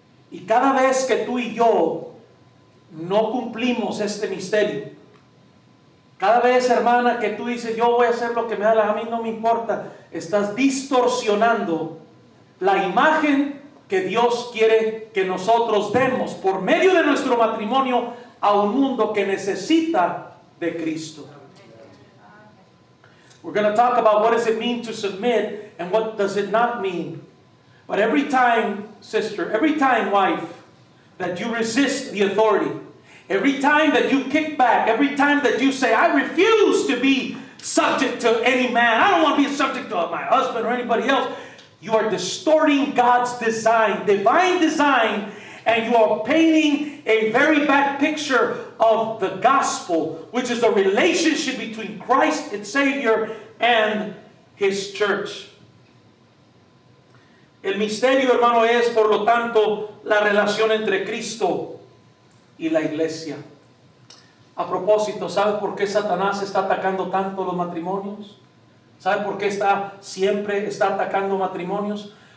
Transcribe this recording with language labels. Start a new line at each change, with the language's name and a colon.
Spanish: Y cada vez que tú y yo no cumplimos este misterio, cada vez, hermana, que tú dices, yo voy a hacer lo que me da la gana, a mí no me importa, estás distorsionando la imagen que Dios quiere que nosotros demos por medio de nuestro matrimonio a un mundo que necesita de Cristo.
English: We're going to talk about what does it mean to submit and what does it not mean. But every time, sister, every time, wife, that you resist the authority, every time that you kick back, every time that you say, I refuse to be subject to any man, I don't want to be subject to my husband or anybody else, you are distorting God's design, divine design, and you are painting a very bad picture of the gospel, which is the relationship between Christ, its Savior, and His church.
Spanish: El misterio, hermano, es, por lo tanto, la relación entre Cristo y la iglesia. A propósito, ¿sabe por qué Satanás está atacando tanto los matrimonios? ¿Sabe por qué siempre está atacando matrimonios?